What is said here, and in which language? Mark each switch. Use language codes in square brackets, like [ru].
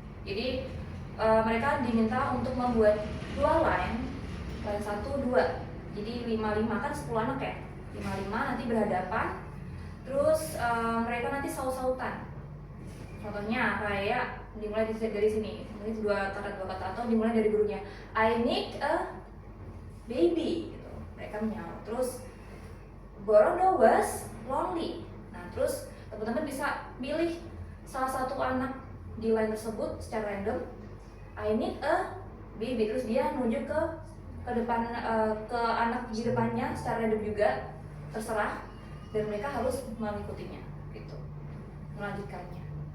[id] Jadi mereka diminta untuk membuat 2 line 1, 2. Jadi 5 kan 10 anak ya. 5 nanti berhadapan. Terus mereka nanti saut-sautan. Contohnya kayak dimulai dari sini. Mungkin 2 kata atau dimulai dari gurunya. [en] I need a baby gitu. Mereka menyaut. Terus Borondo was lonely. [id] Nah, terus teman-teman bisa pilih salah satu anak di line tersebut secara random. I need a baby. Terus dia nunjuk ke depan ke anak di depannya secara random juga, terserah. Dan mereka harus mengikutinya, gitu, melanjutkannya.